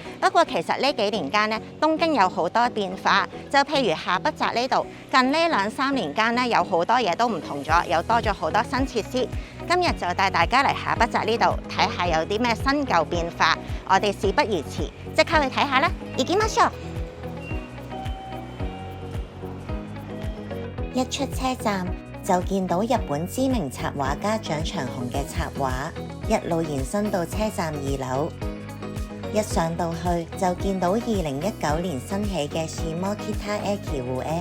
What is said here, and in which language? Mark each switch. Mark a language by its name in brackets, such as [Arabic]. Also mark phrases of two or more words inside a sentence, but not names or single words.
[Cantonese] 不過其實呢幾年間呢，東京有好多變化，就譬如下北澤呢度，近呢2-3年間呢，有好多嘢都唔同咗，又多咗好多新設施。今日就帶大家嚟下北澤呢度睇下有啲咩新舊變化，我哋事不宜遲，即刻去睇下啦！ [Japanese] 行きましょう。 [Cantonese] 一出車站就見到日本知名插畫家蔣長鴻嘅插畫，一路延伸到車站2樓。一上到去就見到2019年新起嘅下北駅戶。